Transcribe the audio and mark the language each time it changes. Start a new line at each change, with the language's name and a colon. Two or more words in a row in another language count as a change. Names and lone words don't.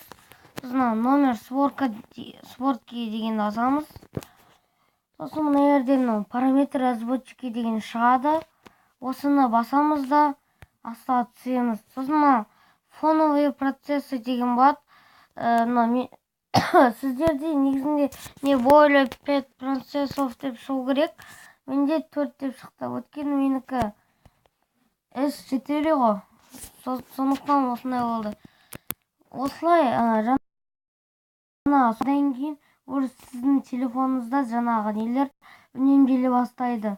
Kazakh: Сосын
Russian: номер сборки
Kazakh: дегенді басамыз. Сосын мына жерден
Russian: параметр разводчики
Kazakh: деген шығады. Осыны басамыз да астыға түсеміз. Сосын
Russian: фоновые процессы
Kazakh: деген болады. Сіздерде негізінде
Russian: не более 5 процессов
Kazakh: деп шығу керек. Менде 4 деп шықты. Өткені менікі S4 ғой. Сондықтан осындай болды. Осылай содан кейін сіздің телефоныңызда жаңағы нелер үнемделе бастайды.